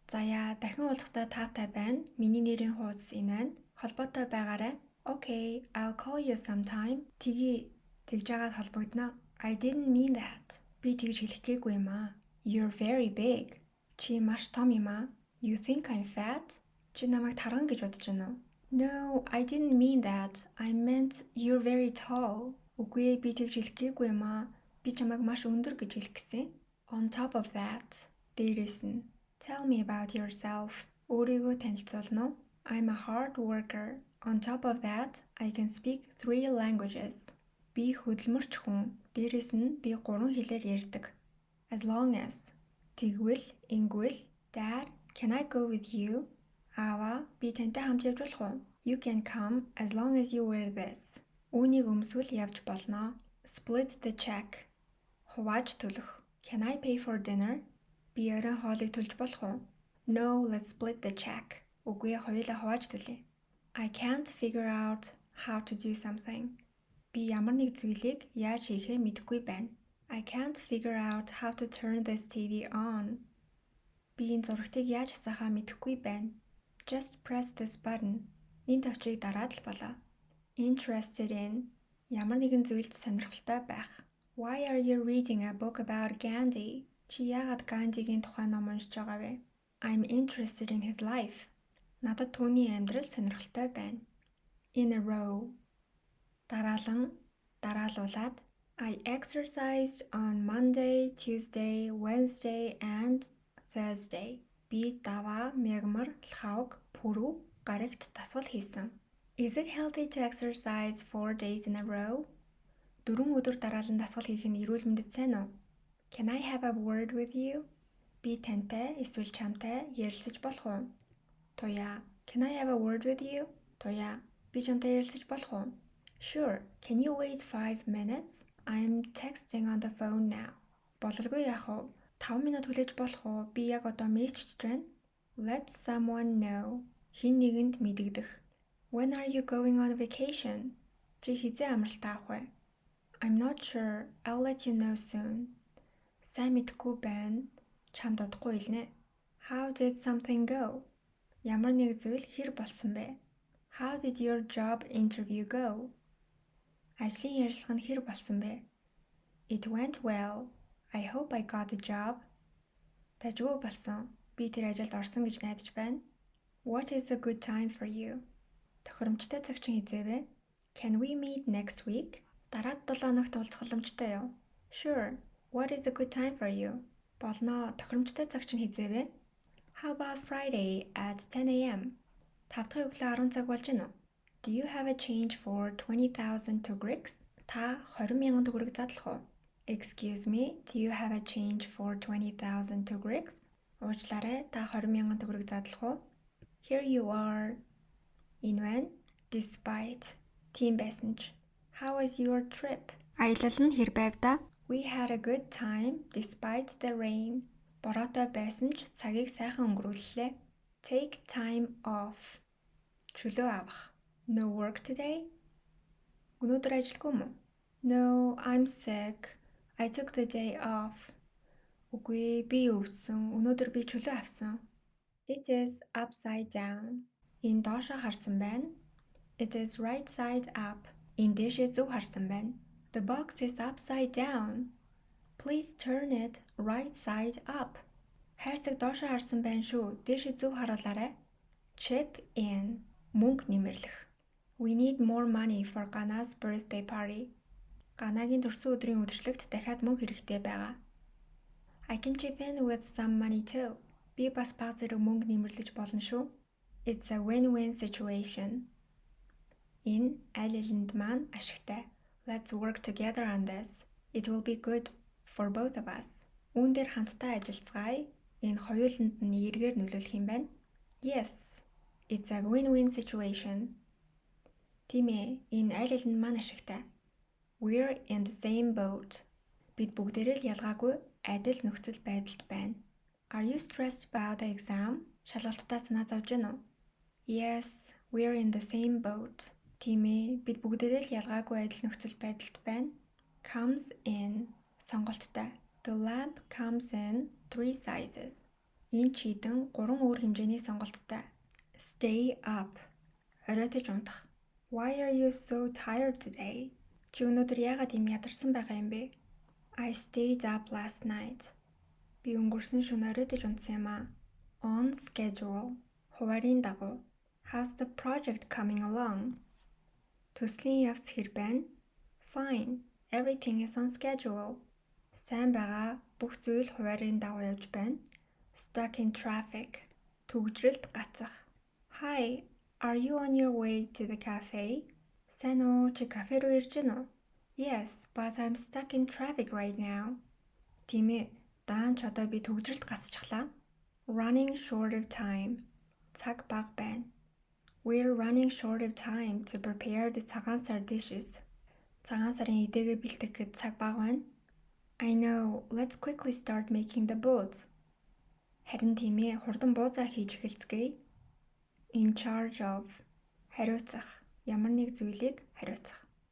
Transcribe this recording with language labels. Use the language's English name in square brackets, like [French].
[Mongolian] Zaya, дахин уулзахдаа таатай байна. Миний нэрийн хуудас энэ байна. Холбоотой байгаарай. [English] Okay, I'll call you sometime. [Mongolian] Тэгж яагаад холбогдно? [English] I didn't mean that. [Mongolian] Би тэгж хэлэх гээгүй юм аа. [English] You're very big. [Mongolian] Чи маш том юм аа. [English] You think I'm fat? [Mongolian] Чи намайг тарган гэж бодож байна уу? [English] No, I didn't mean that. I meant you're very tall. [Mongolian] Үгүй ээ, би тэгж хэлэх гээгүй юм аа. Би чамайг маш өндөр гэж хэлэх гэсэн. [English] On top of that. [Mongolian] Дээрээс нь. [English] Tell me about yourself. [Mongolian] Өөрийгөө танилцуулна уу? [English] I'm a hard worker. On top of that, I can speak 3 languages. [Mongolian] Би хөдөлмөрч хүн. Дээрээс нь би 3 хэлээр ярьдаг. [English] As long as. [Mongolian] Тэгвэл, ингвэл, [English] Dad, can I go with you? [Mongolian] Аава, би тантай хамт явж болох уу? [English] You can come as long as you wear this. [Mongolian] Үүнийг өмсвөл явж болно. [English] Split the check. [Mongolian] Хувааж төлөх. [English] Can I pay for dinner? [Mongolian] Би оройн хоолыг төлж болох уу? [English] No, let's split the check. [Mongolian] Үгүй хоёулаа хувааж төлье. [English] I can't figure out how to do something. [Mongolian] Би ямар нэг зүйлийг яаж хийхээ мэдэхгүй байна. [English] I can't figure out how to turn this TV on. [Mongolian] Би энэ зурагтыг яаж хасаахаа мэдэхгүй байна. [English] Just press this button. [Mongolian] Энэ товчийг дараад л болоо. [English] Interested in. [Mongolian] Ямар нэгэн зүйлд сонирхолтой байх. [English] Why are you reading a book about Gandhi? [Mongolian] Чи яагаад Гандигийн тухай ном уншиж байгаа вэ? [English] I'm interested in his life. [Mongolian] Надад түүний амьдрал сонирхолтой байна. [English] In a row. [Mongolian] Дараалуулаад [English] I exercised on Monday, Tuesday, Wednesday and Thursday. [Mongolian] Би даваа, мягмар, лхавг, пүрүү, гарагт дасгал хийсэн. [English] Is it healthy to exercise 4 days in a row? [Mongolian] 4 өдөр дараалан дасгал хийх нь эрүүл мэндэд сайн уу? [English] Can I have a word with you? [Mongolian] Би тантай эсвэл чамтай ярилцаж болох уу? Туяа. [English] Can I have a word with you? [Mongolian] Туяа. Би чамтай ярилцаж болох уу? [English] Sure. Can you wait 5 minutes? I'm texting on the phone now. [Mongolian] Бололгүй яах вэ? 5 минут хүлээж болох уу? Би яг одоо мессежж байна. [English] Let someone know. [Mongolian] Хэн нэгэнд мэдэгдэх. [English] When are you going on vacation? [Mongolian] Чи хизээ амралт авах вэ? [English] I'm not sure. I'll let you know soon. [Mongolian] Сайн мэдгүй байна. Чамд удахгүй хэлнэ. [English] How did something go? [Mongolian] Ямар нэг зүйл хэр болсон бэ? [English] How did your job interview go? [Mongolian] Ажлын ярилцлага нь хэр болсон бэ? [English] It went well. I hope I got the job. [Mongolian] Тажгүй болсон. Би тэр ажилд орсон гэж найдаж байна. [English] What is a good time for you? [Mongolian] Тохиромжтой цаг чинь хизээ вэ? [English] Can we meet next week? [Mongolian] Дараад 7 хоногт уулзах боломжтой юу? [English] Sure. What is a good time for you? [Mongolian] Болно. Тохиромжтой цаг чинь хизээ вэ? [English] How about Friday at 10 a.m.? [Mongolian] 5 дахь өглөө 10 цаг болж гэнэ үү? [English] Do you have a change for 20,000 tugrix? [Mongolian] Та 20,000 төгрөг задлах уу? [English] Excuse me, do you have a change for 20,000 tugrix? [Mongolian] Уучлаарай, та 20,000 төгрөг задлах уу? [English] Here you are. [Mongolian] Энэ байна. [English] Despite. [Mongolian] Тийм байсан ч. [English] How was your trip? [Mongolian] Аялал нь хэр байв да? [English] We had a good time despite the rain. Бороотой байсан ч цагийг сайхан өнгөрүүллээ. Take time off. [Mongolian] Чөлөө авах. [English] No work today? [Mongolian] Өнөөдөр ажилгүй мө? [English] No, I'm sick. I took the day off. [Mongolian] Үгүй, би өвдсөн. Өнөөдөр би чөлөө авсан. [English] It is upside down. [Mongolian] Энэ доошоо харсан байна. [English] It is right side up. [Mongolian] Энэ дээшээ зөв харсан байна. [English] The box is upside down. Please turn it right side up. [Mongolian] Хайрцаг доошоо харсан байна шүү. Дээшээ зөв харуулаарай. [English] Chip in. [Mongolian] Мөнгө нэмэрлэх. [English] We need more money for Gana's birthday party. [Mongolian] Ганагийн төрсөн өдрийн үдшилтэд дахиад мөнгө хэрэгтэй байгаа. [English] I can chip in with some money too. [Mongolian] Би бас бага зэрэг мөнгө нэмэрлэж болно шүү. [English] It's a win-win situation. [Mongolian] Энэ аль алинд маань ашигтай. [English] Let's work together on this. It will be good for both of us. [Mongolian] Үүн дээр хамтдаа ажиллацгаая. Энэ хоёуланд нь эргээр нөлөөлөх юм байна. [English] Yes, it's a win-win situation. [Mongolian] Тийм ээ, энэ аль алинд маань ашигтай. [English] We're in the same boat. [Mongolian] Бид бүгдээрээ л ялгаагүй адил нөхцөл байдалд байна. [English] Are you stressed about the exam? [Mongolian] Шалгалтаа санаа зовж байна уу? [English] Yes, we're in the same boat. [Mongolian] Тийм ээ, бид бүгдээрээ л ялгаагүй адил нөхцөл байдалд байна. [English] Comes in. [Mongolian] Сонголттой. [English] The lamp comes in 3 sizes. [Mongolian] Энэ чийдэн 3 өөр хэмжээний сонголттой. [English] Stay up. [Mongolian] Оройтож унтах. [English] Why are you so tired today? [Mongolian] Чи өнөөдөр яагаад ийм ядарсан байгаа юм бэ? [English] I stayed up last night. [Mongolian] Би өнгөрсөн шөнө оройтож унтсан юм аа. [English] On schedule. [Mongolian] Хуваарийн дагуу. [English] How's the project coming along? [Mongolian] Төслийн явц хэр байна? [English] Fine. Everything is on schedule. [Mongolian] Сайн байгаа. Бүх зүйл хуваарийн дагуу явж байна. [English] Stuck in traffic. [Mongolian] Түгжрэлд гацах. [English] Hi. Are you on your way to the cafe? [Mongolian] Сайн уу? Чи кафе руу ирж байна уу? [English] Yes, but I'm stuck in traffic right now. [Mongolian] Тийм ээ. Даанч одоо би түгжрэлд гацчихлаа. [English] Running short of time. [Mongolian] Цаг бага байна. [English] We're running short of time to prepare the цагаан сар dishes. [Mongolian] Цагаан сарын эдээгээ бэлтгэхэд цаг бага байна. [English] I know. Let's quickly start making the boats. [Mongolian] Харин тийм ээ, хурдан буузаа хийж эхэлцгээе. [English] In charge of. [Mongolian] Хариуцах. Ямар нэг зүйлийг хариуцах.